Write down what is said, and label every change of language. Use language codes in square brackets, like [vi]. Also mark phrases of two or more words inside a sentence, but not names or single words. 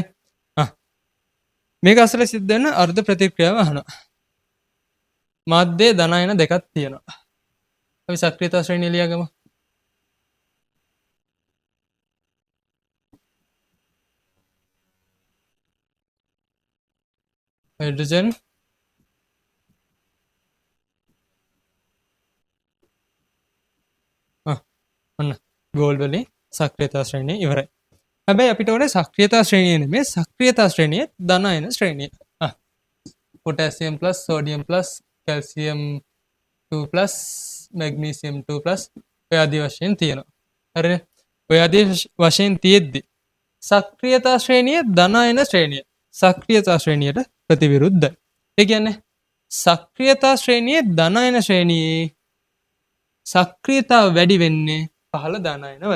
[si] මේක අසල සිද්ධ වෙන අර්ධ ප්‍රතික්‍රියාව අහනවා මාධ්‍යයේ ධන අයන දෙකක් තියෙනවා අපි සක්‍රියතා ශ්‍රේණිය ලියාගමු hydrogen ඔන්න ගෝල්ඩ් වලින් සක්‍රියතා ශ්‍රේණිය ඉවරයි. හැබැයි අපිට ඕනේ සක්‍රියතා ශ්‍රේණිය නෙමෙයි සක්‍රියතා ශ්‍රේණියේ ධන අයන ශ්‍රේණිය. [en] potassium plus sodium plus calcium 2 plus magnesium 2 plus [si] ඔය ආදී වශයෙන් තියෙනවා. හරිනේ? ඔය ආදී වශයෙන් තියෙද්දි සක්‍රියතා ශ්‍රේණිය ධන අයන ශ්‍රේණිය සක්‍රියතා ශ්‍රේණියට ප්‍රතිවිරුද්ධයි. ඒ කියන්නේ සක්‍රියතා ශ්‍රේණියේ ධන අයන ශ්‍රේණියේ සක්‍රියතාව වැඩි වෙන්නේ පහළ ධන අයන වල.